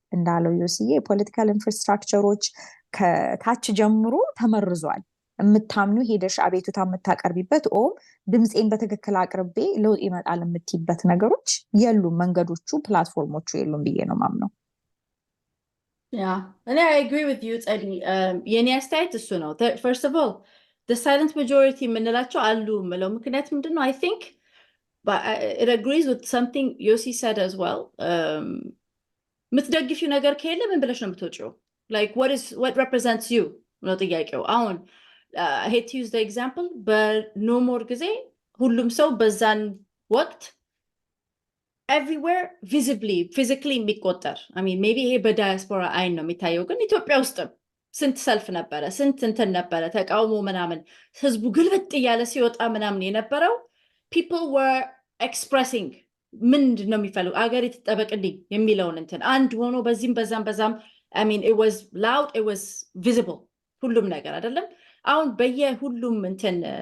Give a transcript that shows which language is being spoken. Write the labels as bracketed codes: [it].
[am] እንዳለው ዮሲዬ የፖለቲካል ኢንፍራስትራክቸሮች ከታች ጀምሮ ተመርዟል። የምታምኑ ሄደሽ አቤቱታ የምታቀርቢበት ድምፄን በትክክል አቅርቤ ለውጥ ይመጣል የምትይበት ነገሮች የሉም፣ መንገዶቹ ፕላትፎርሞቹ የሉም ብዬ ነው ማምነው። [en] and I agree with you Tsedi [am] የኔ አስተያየት እሱ ነው። [en] First of all the silent majority [am] የምንላቸው አሉ ምለው ምክንያት ምንድነው? [en] I think but it agrees with something Yossi said as well. [am] ምትደግፊው ነገር ከሌለ ምን ብለሽ ነው የምትወጪው? [en] Like what represents you [am] ነው ጥያቄው። አሁን [en] I hate to use the example, [am] በኖ ሞር ጊዜ ሁሉም ሰው በዛን ወቅት [en] everywhere visibly physically [am] የሚቆጠር [en] I mean maybe [am] ይሄ በዳያስፖራ አይን ነው የሚታየው፣ ግን ኢትዮጵያ ውስጥም ስንት ሰልፍ ነበረ፣ ስንት እንትን ነበረ፣ ተቃውሞ ምናምን ህዝቡ ግልብጥ እያለ ሲወጣ ምናምን የነበረው [en] people were expressing [am] ምንድን ነው የሚፈልጉ አገር የተጠበቅልኝ የሚለውን እንትን አንድ ሆኖ በዚህም በዛም [en] I mean it was loud, it was visible [am] ሁሉም ነገር አይደለም። አሁን በየሁሉም እንትን